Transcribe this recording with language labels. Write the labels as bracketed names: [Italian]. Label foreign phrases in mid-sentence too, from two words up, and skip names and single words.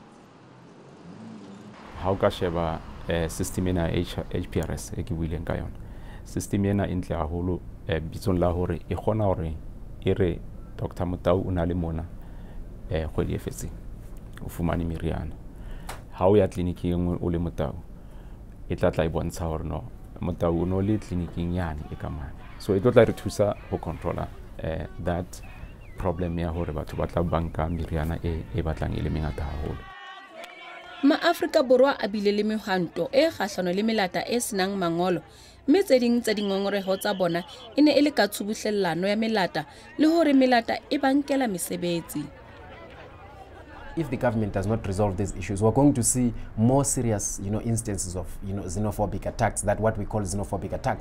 [Southern Sotho] Ha o ka sheba system ena HPRS e ke buileng ka yona system ena e ntle haholo bitsong la hore e kgona hore e re Dr. Motau o na le mona kgwedi e fetseng o fumane meriana ha o ya tleliniking engwe o le Motau e tla e bontsha hore no Motau o no le tleliniking yane e ka mane so e tla re thusa ho controlla [English] that problem [Southern Sotho] ya hore batho ba tla banka meriana e batlang e le mengata haholo. Ma-Afrika Borwa a bile le mehwanto e kgahlano le melata e senang mangolo mme tse ding tsa dingongoreho tsa bona e ne e le ka tshubuhlellano ya melata le hore melata e bankela mesebetsi. [English] If the government does not resolve these issues, we're going to see more serious, instances of, xenophobic attacks, that what we call xenophobic attacks.